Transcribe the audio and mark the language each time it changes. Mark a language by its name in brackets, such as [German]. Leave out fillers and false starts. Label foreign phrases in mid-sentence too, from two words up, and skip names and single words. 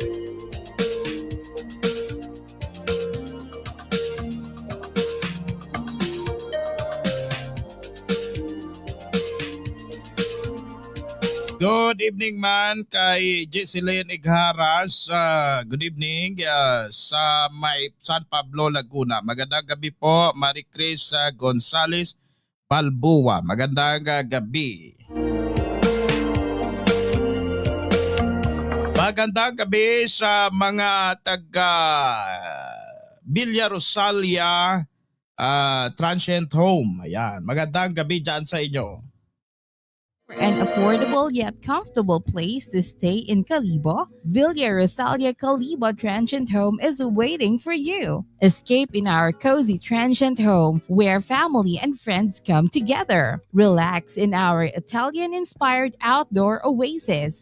[English] Good evening [Hiligaynon] man kay Jesselyn Igharas. [English] Good evening [Filipino] sa may San Pablo, Laguna. Magandang gabi po Marie Chris Gonzales Balboa. Magandang gabi. Magandang gabi sa mga taga Villa Rosalia Transient Home. Ayan. Magandang gabi dyan sa inyo. [English] An affordable yet comfortable place to stay in Calibo, Villa Rosalia Calibo Transient Home is waiting for you. Escape in our cozy transient home where family and friends come together. Relax in our Italian-inspired outdoor oasis.